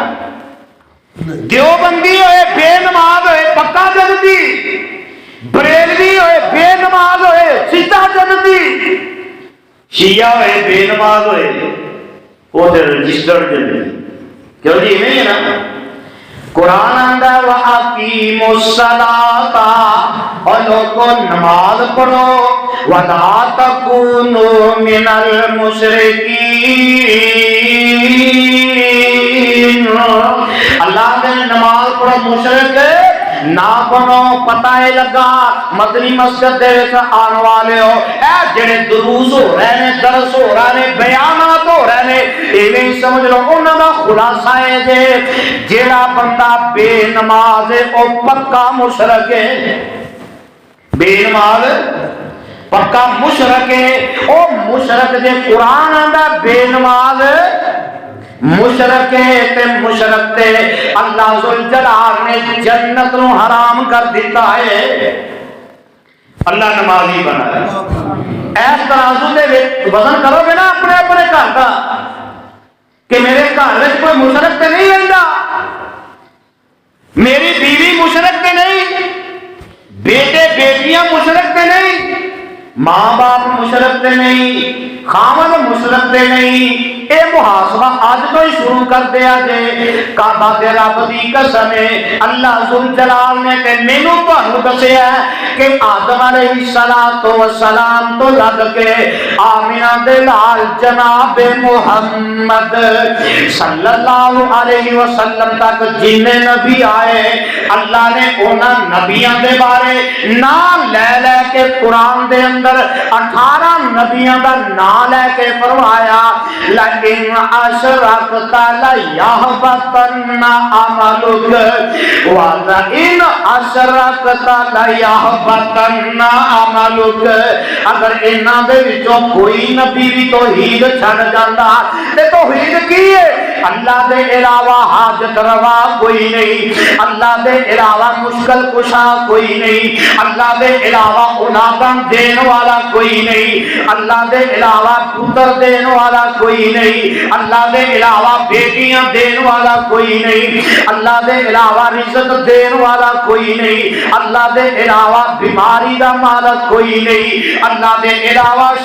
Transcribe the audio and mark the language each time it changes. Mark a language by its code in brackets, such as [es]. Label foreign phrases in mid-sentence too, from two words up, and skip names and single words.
[ur] دیوبندی ہوئے بے نماز ہوئے پکا جنتی بریلوی ہوئے بے نماز ہوئے سیدھا جنتی شیعہ ہوئے بے نماز ہوئے وہ تو رجسٹرڈ جنتی کیوں جی نہیں ہے نا قرآن آندہ [ar] وَأَقِيمُوا الصَّلَاةَ [ur] اور لوگوں نماز پڑھو [ar] وَلَا تَكُونُوا مِنَ [pa] الْمُشْرِكِينَ اللہ نے نماز پڑھو مشرک نہ بنو پتہ ہے لگا مدنی مسجد دے وچ آن والے ہو اے جڑے دروس ہو رہے نے درس ہو رہے نے بیانات ہو رہے نے ایویں سمجھ لو انہاں دا خلاصہ ہے جیڑا بندہ بے نماز ہے او پکا مشرک ہے بے نماز پکا مشرک ہے او مشرک دے قرآن آندا بے نماز مشرک تے مشرک تے اللہ ذوالجلال نے جنت نو حرام کر دیتا ہے اللہ نمازی بنایا ایس ترازو دے وزن کرو گے نا [ur] اپنے اپنے گھر کا کہ میرے گھر میں کوئی مشرک تے نہیں رہتا [pa] میری بیوی مشرک تے نہیں بیٹے بیٹیاں مشرک تے نہیں ماں باپ مشرک تے نہیں خاوند مشرک تے نہیں اے محاسبہ آج تو ہی شروع کر دیا جے کعبہ دے رب دی قسم ہے اللہ ذوالجلال نے تے مینوں تانوں دسیا ہے کہ آدم [ar] علیہ السلام [pa] تو لگ کے آمینہ دے لال جناب محمد [ar] صلی اللہ علیہ وسلم [pa] تک جن نبی آئے اللہ نے انہاں نبیاں دے بارے نام لے لے کے قرآن دے اندر 18 نبیاں دا نام لے کے فرمایا [ar] لَئِنْ أَشْرَكْتَ لَيَحْبَطَنَّ عَمَلُكَ وَلَئِنْ أَشْرَكْتَ لَيَحْبَطَنَّ عَمَلُكَ [pa] اگر انہاں دے وچوں کوئی نبی بھی توحید چھڑ جاندا تے توحید کی ہے اللہ دے علاوہ حاجت روا کوئی نہیں اللہ دے علاوہ مشکل کشا کوئی نہیں اللہ دے علاوہ اولاداں دین والا کوئی نہیں اللہ دے علاوہ پتر دین والا کوئی نہیں اللہ دے علاوہ بیٹیاں دین والا کوئی نہیں اللہ دے علاوہ رزق دین والا کوئی نہیں اللہ دے علاوہ بیماری دا مالک کوئی نہیں اللہ دے علاوہ